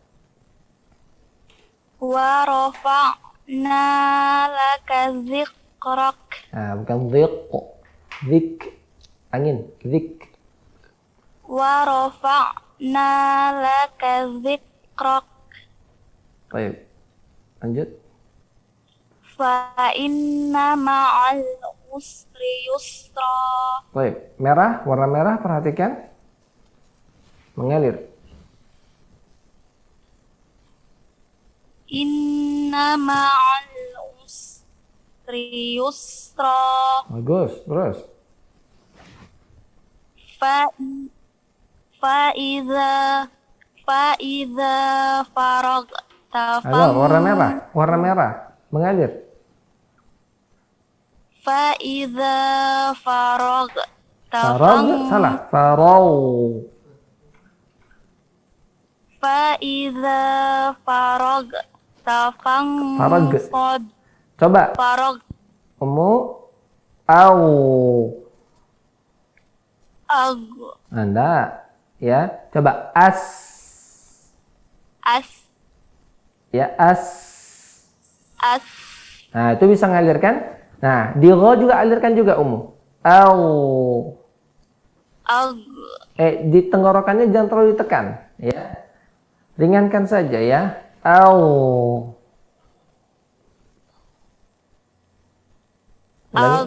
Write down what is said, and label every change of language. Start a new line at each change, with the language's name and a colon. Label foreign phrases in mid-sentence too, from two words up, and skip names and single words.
Arabic: ورفعنا لك ذكرك,
Indonesian: Nah, bukan dhiq. Zik. Angin. Zik.
Arabic: ورفعنا لك ذكرك,
Indonesian: Baik. Lanjut.
Arabic: فإن مع العسر يسرا,
Indonesian: Baik. Merah, warna merah perhatikan. Mengalir.
Arabic: إن مع العسر يسرا,
Indonesian: Bagus. Terus.
Arabic: فإذا فإذا فرغت
Indonesian: Ayo, warna merah. Warna merah. Mengalir.
Arabic: فإذا فرغت
Indonesian: Farag. Salah. Farau.
Arabic: فإذا فرغت Farag. fansod
Indonesian: Coba.
Arabic: Farag Au. ag
Indonesian: Anda. Ya. Coba. As. as Ya. As. as Nah, itu bisa ngalir kan? Nah, di gha juga alirkan juga Au. ag Di tenggorokannya jangan terlalu ditekan, ya. Ringankan saja ya. Au. ag